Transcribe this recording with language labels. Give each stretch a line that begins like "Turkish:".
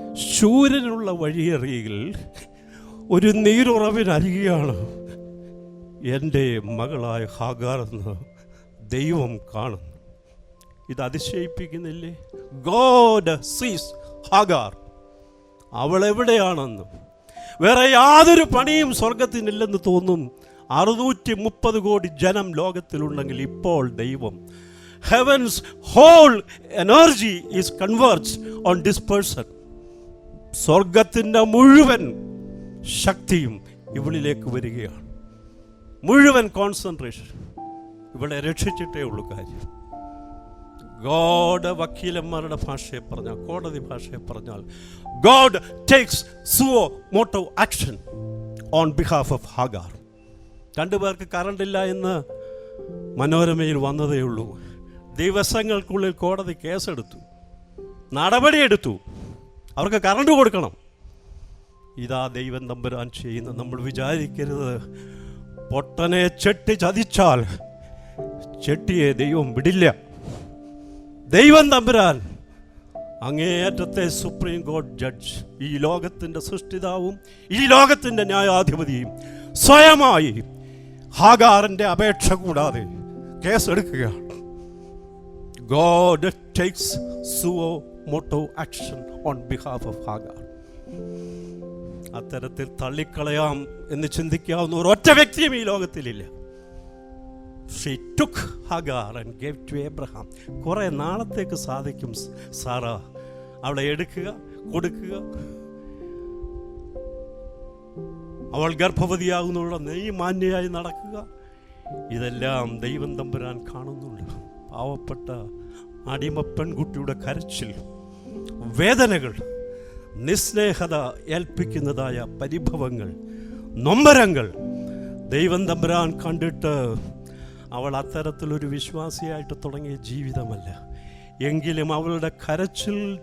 Malayalam: ശൂരനുള്ള വഴിയറിയിൽ ഒരു നീരുറവിനരികെയാണ് എൻ്റെ മകളായ ഹാഗാർ എന്ന് ദൈവം കാണുന്നു. ഇത് അതിശയിപ്പിക്കുന്നില്ലേ?
English: God sees Hagar.
Malayalam: അവൾ എവിടെയാണെന്ന്. വേറെ യാതൊരു പണിയും സ്വർഗത്തിനില്ലെന്ന് തോന്നും. 630 കോടി ജനം ലോകത്തിലുണ്ടെങ്കിൽ ഇപ്പോൾ ദൈവം,
English: heaven's whole energy is converged on this person.
Malayalam: സ്വർഗത്തിൻ്റെ മുഴുവൻ ശക്തിയും ഇവളിലേക്ക് വരികയാണ്. മുഴുവൻ കോൺസെൻട്രേഷൻ ഇവളെ രക്ഷിച്ചിട്ടേ ഉള്ളൂ കാര്യം. ഗോഡ്, വക്കീലന്മാരുടെ ഭാഷയെ പറഞ്ഞാൽ,
English: കോടതി ഭാഷയെ പറഞ്ഞാൽ, God takes suo moto action on behalf of Hagar.
Malayalam: 2 പേർക്ക് കറണ്ടില്ല എന്ന് മനോരമയിൽ വന്നതേ ഉള്ളൂ. ദിവസങ്ങൾക്കുള്ളിൽ കോടതി കേസെടുത്തു, നടപടിയെടുത്തു. അവർക്ക് കറണ്ട് കൊടുക്കണം. ഇതാ ദൈവം തമ്പുരാൻ ചെയ്യുന്ന. നമ്മൾ വിചാരിക്കരുത് പൊട്ടനെ ചെട്ടി ചതിച്ചാൽ ചെട്ടിയെ ദൈവം വിടില്ല. ദൈവം തമ്പുരാൻ അങ്ങേയറ്റത്തെ സുപ്രീം കോടതി ജഡ്ജ്, ഈ ലോകത്തിൻ്റെ സൃഷ്ടിതാവും ഈ ലോകത്തിൻ്റെ ന്യായാധിപതിയും സ്വയമായി ഹാഗാറിൻ്റെ അപേക്ഷ കൂടാതെ കേസെടുക്കുകയാണ്.
English: God takes suo moto action on behalf of Hagar.
Malayalam: അത്തരത്തിൽ തള്ളിക്കളയാം എന്ന് ചിന്തിക്കാവുന്ന ഒരൊറ്റ വ്യക്തിയും ഈ ലോകത്തിലില്ല.
English: She took Hagar and gave to Abraham.
Malayalam: കുറെ നാളത്തേക്ക് സാധിക്കും സാറ അവളെ എടുക്കുക, കൊടുക്കുക. അവൾ ഗർഭവതിയാകുന്നുള്ള മാന്യയായി നടക്കുക. ഇതെല്ലാം ദൈവം തമ്പുരാൻ കാണുന്നുണ്ട്. പാവപ്പെട്ട അടിമ പെൺകുട്ടിയുടെ കരച്ചിൽ, വേദനകൾ, നിസ്നേഹത ഏൽപ്പിക്കുന്നതായ പരിഭവങ്ങൾ, നൊമ്പരങ്ങൾ ദൈവം തമ്പുരാൻ കണ്ടിട്ട് അവൾ അത്തരത്തിലൊരു വിശ്വാസിയായിട്ട് തുടങ്ങിയ ജീവിതമല്ല. എങ്കിലും അവളുടെ കരച്ചിൽ